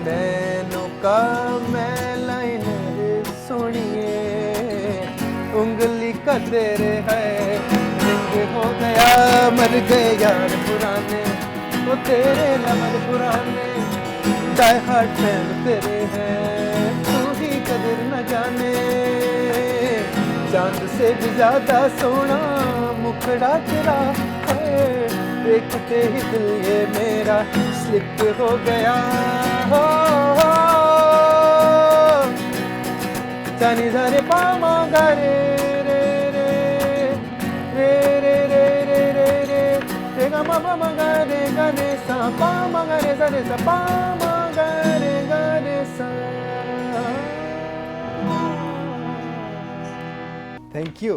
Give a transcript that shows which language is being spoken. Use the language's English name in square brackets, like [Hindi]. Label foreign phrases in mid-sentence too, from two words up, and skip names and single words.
[Hindi] नैनों का मैं लाइन सोनिए, उंगली का तेरे है रिंग हो गया, मर गए यार पुराने, वो तेरे नमर पुराने, [English] die hard fan [Hindi] तेरे हैं, तू ही कदर न जाने, चांद से भी ज्यादा सोना मुखड़ा तेरा है, देखते ही दिल ये मेरा स्लिप हो गया, हो जानी जारे पामा गारे रे रे रे रे रे रे रे रे रे गा मा मा गा रे सा पा मा गा रे सा पा मा गा रे सा। [English] thank you.